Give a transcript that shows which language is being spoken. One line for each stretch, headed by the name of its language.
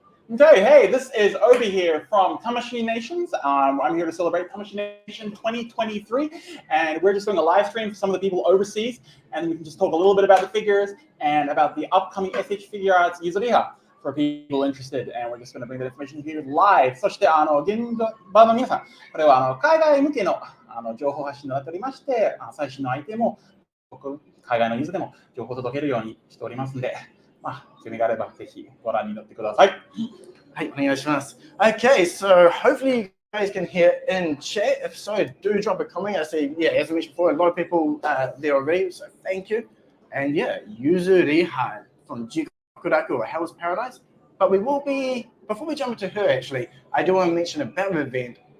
English: Okay, hey, this is Obi here from Tamashii Nations. I'm here to celebrate Tamashii Nation 2023, and we're just doing a live stream for some of the people overseas, and we can just talk a little bit about the figures and about the upcoming S.H.Figuarts Yuzuriha for people interested, and we're just going to bring that information here live.
Japanese: そして現場の皆さん、これは海外向けの情報発信となっておりまして、最新のアイテムを海外のユーザーでも情報を届けるようにしておりますので。興味があればぜひご覧になってください。はい、お願いします。
English: Okay, so hopefully you guys can hear in chat. If so, do drop a comment. I see, yeah, as I mentioned before, a lot of people there already, so thank you. And yeah, Yuzuriha from Jigokuraku or Hell's Paradise. But we will be, before we jump into her actually, I do want to mention about the event.